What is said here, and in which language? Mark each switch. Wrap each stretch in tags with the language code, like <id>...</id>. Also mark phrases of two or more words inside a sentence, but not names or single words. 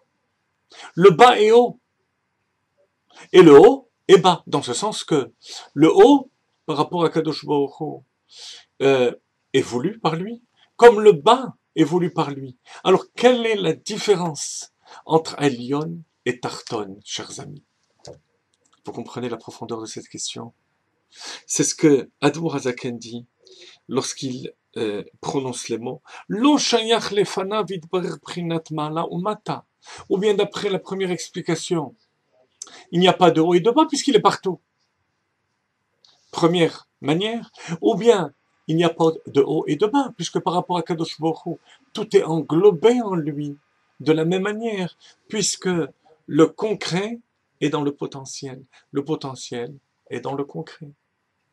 <fr>Le bas est haut, et le haut est bas, dans ce sens que le haut, par rapport à Kadosh Baruch Hu, est voulu par lui, comme le bas est voulu par lui. Alors, quelle est la différence entre Elion et Tarton, chers amis? Vous comprenez la profondeur de cette question? C'est ce que Admour HaZaken dit lorsqu'il prononce les mots</fr> <he>לא שייך לפניו יתברך בחינת מעלה ומטה.</he> <fr>Ou bien d'après la première explication, il n'y a pas de haut et de bas puisqu'il est partout. Première manière. Ou bien, il n'y a pas de haut et de bas puisque par rapport à Kadosh Baruch Hu, tout est englobé en lui de la même manière puisque le concret est dans le potentiel est dans le concret.</fr>